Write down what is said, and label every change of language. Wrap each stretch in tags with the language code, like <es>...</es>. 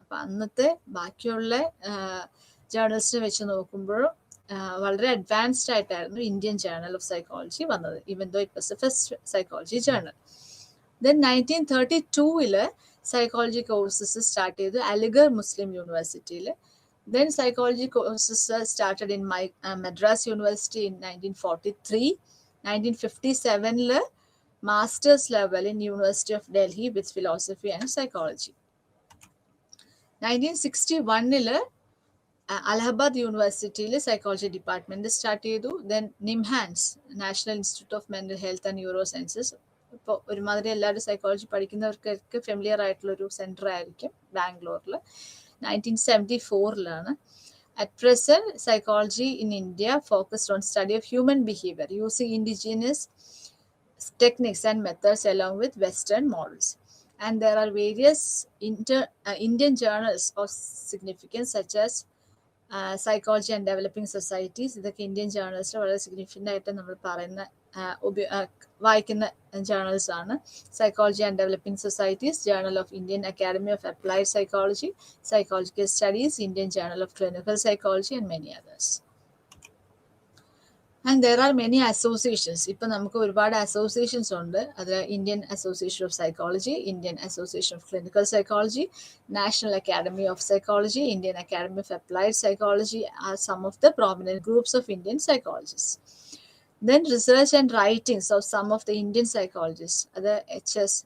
<ml>അപ്പം അന്നത്തെ ബാക്കിയുള്ള ജേർണൽസിനെ വെച്ച് നോക്കുമ്പോഴും വളരെ അഡ്വാൻസ്ഡ് ആയിട്ടായിരുന്നു ഇന്ത്യൻ ജേർണൽ ഓഫ് സൈക്കോളജി വന്നത്,</ml> <en>Even though it was a first psychology journal.</en> <ml>Then 1932 psychology courses start ചെയ്തു അലിഗർ മുസ്ലിം യൂണിവേഴ്സിറ്റിയിൽ.</ml> <en>Then psychology courses started in Madras University in 1943. 1957 master's level in University of Delhi with philosophy and psychology. 1961 Allahabad University psychology department start ചെയ്തു. Then NIMHANS National Institute of Mental Health and Neurosciences.</en> <ml>ഇപ്പോൾ ഒരുമാതിരി എല്ലാവരും psychology പഠിക്കുന്നവർക്കൊക്കെ familiar ആയിട്ടുള്ളൊരു centre ആയിരിക്കും ബാംഗ്ലൂരിൽ.</ml> <en>1974 At present, psychology in India focused on study of human behavior using indigenous techniques and methods along with Western models. And there are various Indian journals of significance such as Psychology and Developing Societies.</en> <ml>ഇതൊക്കെ Indian ജേർണൽസിൽ വളരെ significant ആയിട്ട് നമ്മൾ പറയുന്ന വായിക്കുന്ന journals ആണ്.</ml> <en>Psychology and developing societies, journal of Indian academy of applied psychology, psychological studies, Indian journal of clinical psychology and many others. And there are many associations.</en> <ml>ഇപ്പം നമുക്ക് ഒരുപാട് അസോസിയേഷൻസ് ഉണ്ട്.</ml> <en>അതിൽ Indian association of psychology, Indian association of clinical psychology, national academy of psychology, Indian academy of applied psychology are some of the prominent groups of Indian psychologist. Then research and writings of some of the Indian psychologists, other H.S.</en>